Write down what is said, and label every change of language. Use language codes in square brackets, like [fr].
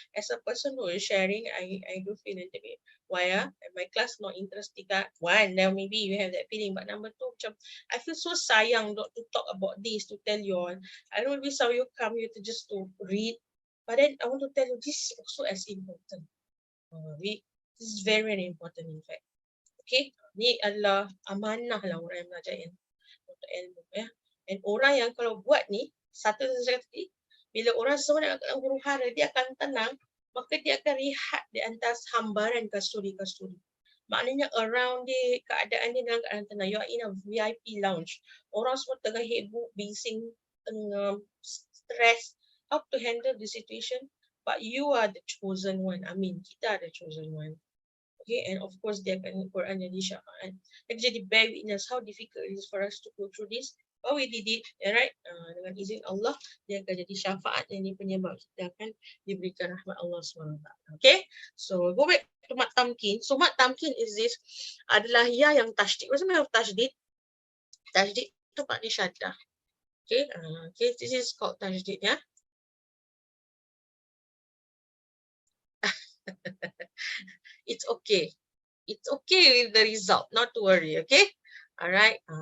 [en] As a person who is sharing, I do feel a little bit, why my class not interesting kan? One, now maybe you have that feeling, but number two, macam, I feel so sayang not to talk about this, to tell you all. I don't really saw you come here to just to read, but then I want to tell you, this is also as important. This is very, very important in fact. [ms] Okay, ni adalah amanah lah orang yang belajar untuk ilmu ya. Dan orang yang kalau buat ni, satu saya kata tadi, bila orang semua nak dalam huru-hara, dia akan tenang, maka dia akan rehat di atas hambaran kasturi-kasturi. Maknanya around dia, keadaan dia dalam keadaan tenang. [en] You are in a VIP lounge. [ms] Orang semua tengah heboh, bising, tengah stress, [en] how to handle the situation. But you are the chosen one. I mean, kita are the chosen one. Okay, and of course [ms] dia akan Quran jadi syafaat. Dia jadi [en] bear witness how difficult it is for us to go through this. But we did it, right? [ms] Dengan izin Allah, dia akan jadi syafaat yang ini penyebab kita akan diberikan rahmat Allah SWT. [en] Okay, so go back to Mat Tamkin. So Mat Tamkin is this, [ms] adalah ya yang tashdid. [en] What's the meaning of tashdid? [ms] Tashdid itu maknanya syaddah. [en] Okay, okay, this is called tashdid ya. It's okay. It's okay with the result, not to worry, okay? Alright.